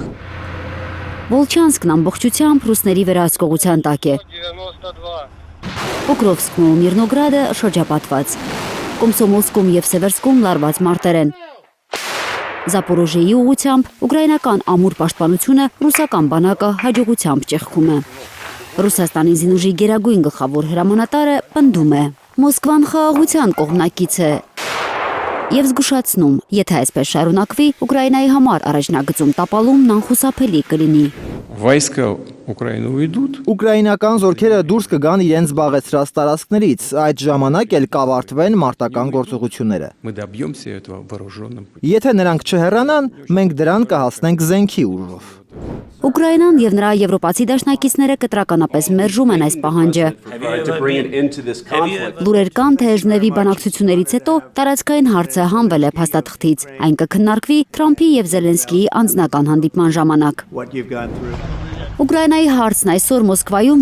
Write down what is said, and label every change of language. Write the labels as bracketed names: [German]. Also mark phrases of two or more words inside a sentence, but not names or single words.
[Armenian] Վոլչանսկն ամբողջությամբ ռուսների վերահսկողության տակ է։ Պոկրովսկն ու Միրնոգրադը շրջապատված։ Կոմսոմոլսկում եւ Սևերսկում լարված մարտեր են։ Զապորոժիեի ուղությամբ ուկրաինական ամուր պաշտպանությունը ռուսական բանակը հաջողությամբ ճեղքում է։ Ռուսաստանի զինուժի գերագույն գլխավոր հրամանատարը պնդում է. Մոսկվան խաղաղության կողմնակից է եւ զգուշացնում, եթե այսպես շարունակվի, Ուկրաինայի համար առաջնագծում տապալումն անխուսափելի կլինի։ [Russian] войска Украины уйдут. [Armenian] Ուկրաինական զորքերը դուրս կգան իրենց զբաղեցրած տարածքներից, այդ ժամանակ էլ կավարտվեն մարտական գործողությունները։ [Russian] Мы добьемся этого вооруженным путем. [Armenian] Եթե նրանք չհեռանան, մենք դրան կհասնենք զենքի ուժով։ Ուկրաինան եւ նրա եվրոպացի դաշնակիցները կտրականապես մերժում են այս պահանջը։ Լուրեր կան, թե Ժնևի բանակցություններից հետո տարածքային հարցը հանվել է փաստաթղթից։ Այն կքննարկվի Թրամփի եւ Զելենսկիի անձնական հանդիպման ժամանակ։ Ուկրաինայի հարցն այսօր Մոսկվայում